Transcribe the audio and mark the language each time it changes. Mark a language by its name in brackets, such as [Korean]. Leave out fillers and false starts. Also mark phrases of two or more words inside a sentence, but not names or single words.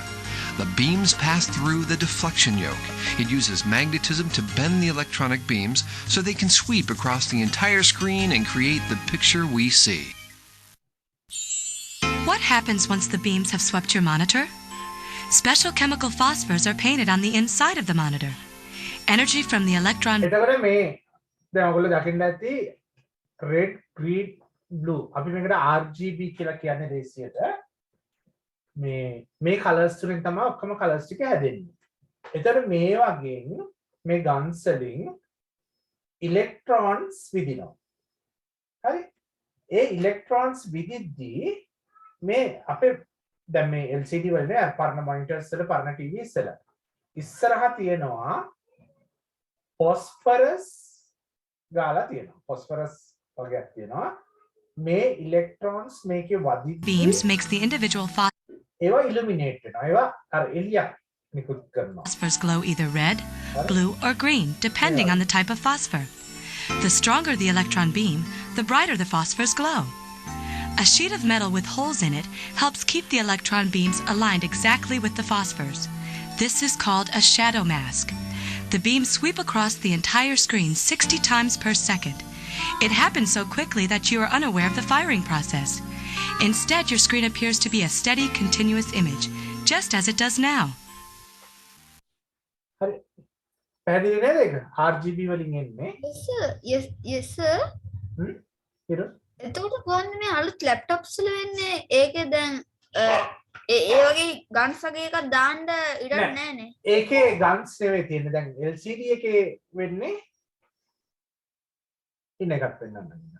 [English] The beams pass through the deflection yoke. It uses magnetism to bend the electronic beams so they can sweep across the entire screen and create the picture we see. What happens once the beams have swept your monitor? Special chemical phosphors are painted on the inside of the monitor. Energy from the electron... [Sinhala] එතකොට මේ දැන් ඔයගොල්ලෝ දකින්න ඇති [English] red, green, blue. [Sinhala] අපි මේකට RGB කියලා කියන්නේ දේශියට. මේ කලර්ස් තුලින් තමයි ඔක්කොම කලර්ස් ටික හැදෙන්නේ. එතකොට මේ වගේම මේ ගන්ස් වලින් ඉලෙක්ට්‍රෝන්ස් විදිනවා. හරි? ඒ ඉලෙක්ට්‍රෝන්ස් විදිද්දී මේ අපේ දැන් මේ LCD වල නේ පරණ මොනිටර්ස් වල පරණ TVs වල ඉස්සරහා තියෙනවා phosphorus ගාලා තියෙනවා. phosphorus වගේක් තියෙනවා. මේ ඉලෙක්ට්‍රෝන්ස් මේකේ වදිද්දී [English] beams makes the individual [Sinhala] ඒවා illuminate වෙනවා. ඒවා අර එළියක් නිකුත් කරනවා. [English] phosphors glow either red, blue, or green, depending on the type of phosphor. The stronger the electron beam, the brighter the phosphors glow. A sheet of metal with holes in it helps keep the electron beams aligned exactly with the phosphors. This is called a shadow mask. The beams sweep across the entire screen 60 times per second. It happens so quickly that you are unaware of the firing process. Instead, your screen appears to be a steady, continuous image, just as it does now. [Sinhala] හරි. පැහැදිලි නේද ඒක? RGB වලින් එන්නේ. [English] yes sir yes sir [Sinhala] හිරු. එතකොට කොහොමද මේ අලුත් ලැප්ටොප්ස් වල වෙන්නේ ඒකේ දැන් ඒ වගේ ගන්ස් වගේ එකක් දාන්න ඉඩක් නෑ. නැහැ නේ ඒකේ ගන්ස් නෙවෙයි තියෙන්නේ. දැන් LCD එකේ වෙන්නේ ඉන්න එකක් වෙන්නන්න.